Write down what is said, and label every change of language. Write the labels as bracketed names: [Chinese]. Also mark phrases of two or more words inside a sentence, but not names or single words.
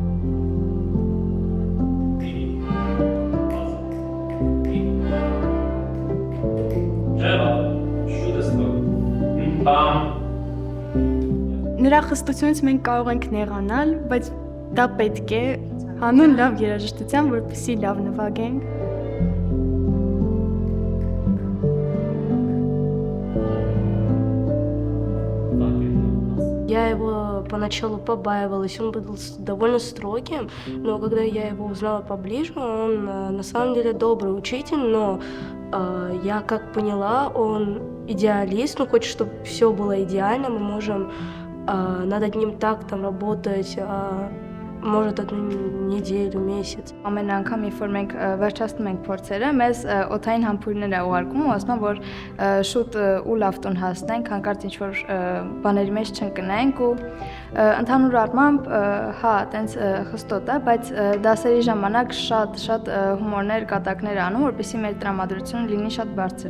[Armenian] Նրա խստությունից մենք կարող ենք նեղանալ, բայց դա պետք է հանուն լավ երաժշտության, որպեսզի լավ նվագենք։ [Russian] Я его поначалу побаивалась, он был довольно строгим, но когда я его узнала поближе, он на самом деле добрый учитель, но я как поняла, он идеалист, он хочет, чтобы все было идеально, мы можем над одним тактом работать, может одну неделю, месяц. [Armenian] Ամեն անգամ երբ որ մենք վերջացնում ենք փորձերը, մեզ օթային համբույրներ է ուղարկում ու ասում են, որ շուտ ու լավ տուն հասնենք, հանկարծ ինչ որ բաների մեջ չընկնենք ու ընդհանուր առմամբ հա, տենց խստոտ է, բայց դասերի ժամանակ շատ հումորներ, կատակներ անում, որպեսզի մեր տրամադրությունը լինի շատ բարձր։